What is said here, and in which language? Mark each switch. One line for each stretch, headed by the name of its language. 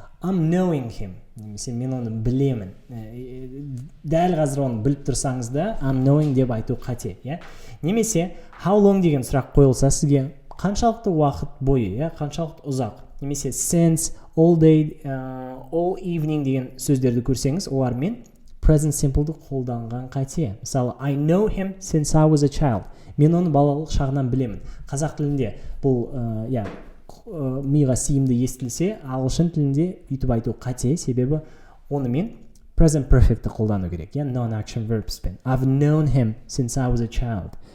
English: I'm knowing him,
Kazakh: немесе мен оны білемін. Дәл қазір оны біліп тұрсаңыз да I'm knowing деп айту қате, иә? Немесе how long деген сұрақ қойылса сізге қаншалықты уақыт бойы, қаншалықты ұзақ, немесе since, all day, all evening деген сөздерді көрсеңіз, олармен present simple'ды қолданған қате.
English: Мысалы, I know him since I was a child.
Kazakh: Мен оны балалық шағынан білемін. Қазақ тілінде бұл миға сиымды естілсе, ағылшын тілінде үйтіп айту қате, себебі онымен present perfect'ті қолдану керек, non-action verbspен.
English: I've known him since I was a child.